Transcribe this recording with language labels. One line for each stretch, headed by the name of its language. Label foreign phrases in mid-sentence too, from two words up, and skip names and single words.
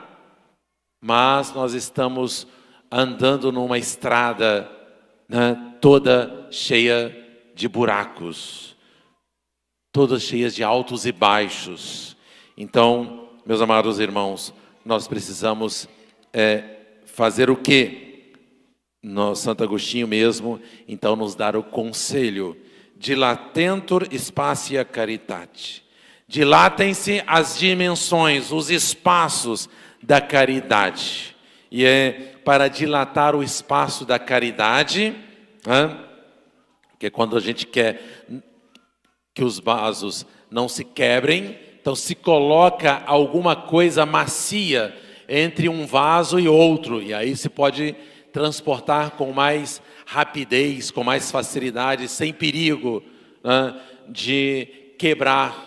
Portuguese: Mas nós estamos andando numa estrada, né, toda cheia de buracos, todas cheias de altos e baixos. Então, meus amados irmãos, nós precisamos fazer o quê? Santo Agostinho mesmo, então, nos dar o conselho:
Latin: dilatentur spatia caritate.
Portuguese: Dilatem-se as dimensões, os espaços da caridade. E para dilatar o espaço da caridade, né? Que é quando a gente quer que os vasos não se quebrem, Então se coloca alguma coisa macia entre um vaso e outro, e aí se pode transportar com mais rapidez, com mais facilidade, sem perigo, né, de quebrar.